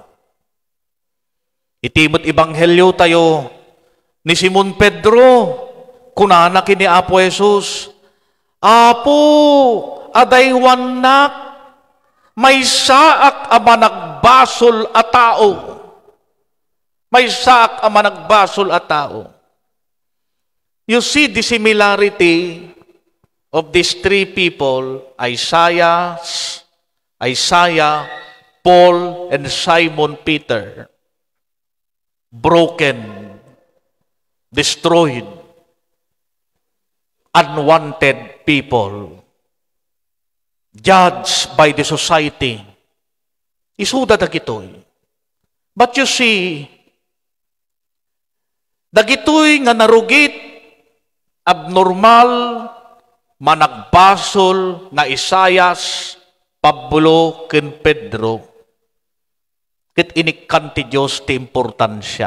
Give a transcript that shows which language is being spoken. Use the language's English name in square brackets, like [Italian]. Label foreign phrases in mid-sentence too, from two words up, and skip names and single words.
[Iloko] Itimot ibanghelyo tayo ni Simon Pedro. Kunana kini Apo Jesus. Apo, adaywanak, may saak a managbasol a tao. May saak a managbasol a tao. [English] You see the similarity of these 3 people, Isaiah, Paul, and Simon Peter. Broken, destroyed, unwanted people, judged by the society. [Iloko] Isuda dagitoy. [English] But you see, [Iloko] dagitoy nga narugit, abnormal, managbasol nga Isaias, Pablo, ken Pedro. Ket inikan ti Diyos ti importansya.